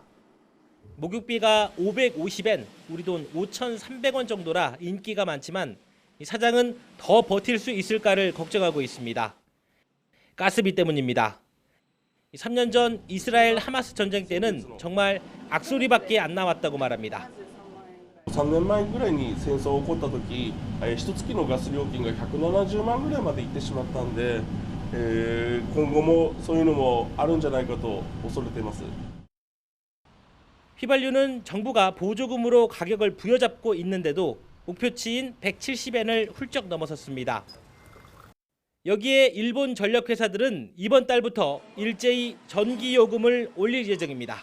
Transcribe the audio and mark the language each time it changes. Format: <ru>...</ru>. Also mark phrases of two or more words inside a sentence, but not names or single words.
<ko>목욕비가 550엔, 우리 돈 5,300원 정도라 인기가 많지만 사장은 더 버틸 수 있을까를 걱정하고 있습니다. 가스비 때문입니다. 3년 전 이스라엘 하마스 전쟁 때는 정말 악소리밖에 안 나왔다고 말합니다.</ko> <ja>3 年前ぐらいに戦争が起こった時、1月のガス料金が170万ぐらいまでいってしまったんで、今後もそういうのもあるんじゃないかと恐れています。</ja> <ko>휘발유는 정부가 보조금으로 가격을 부여잡고 있는데도 목표치인 170엔을 훌쩍 넘어섰습니다. 여기에 일본 전력회사들은 이번 달부터 일제히 전기요금을 올릴 예정입니다.</ko>